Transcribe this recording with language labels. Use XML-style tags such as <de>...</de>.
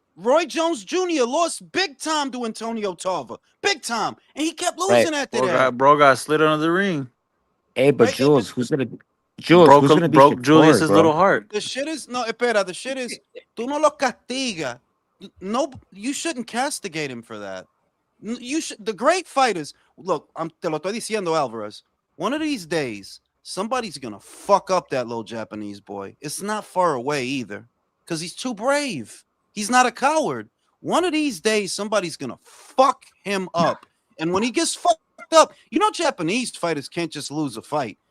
<en>Roy Jones Jr. lost big time to Antonio Tarver. Big time. And he kept losing after that. Bro got slid under the ring. Hey, but Right? Jules, who's gonna be Broke Julius's Shakur, bro? little heart. The shit is no,</en> <es>espera.</es> <en>The shit is,</en> <es>tú no lo castiga.</es> <en>No, you shouldn't castigate him for that. You should. The great fighters. Look,</en> <es>te lo estoy diciendo, Alvarez.</es> <en>One of these days, somebody's gonna fuck up that little Japanese boy. It's not far away either, because he's too brave. He's not a coward. One of these days, somebody's gonna fuck him up, and when he gets fucked up, Japanese fighters can't just lose a fight.</en>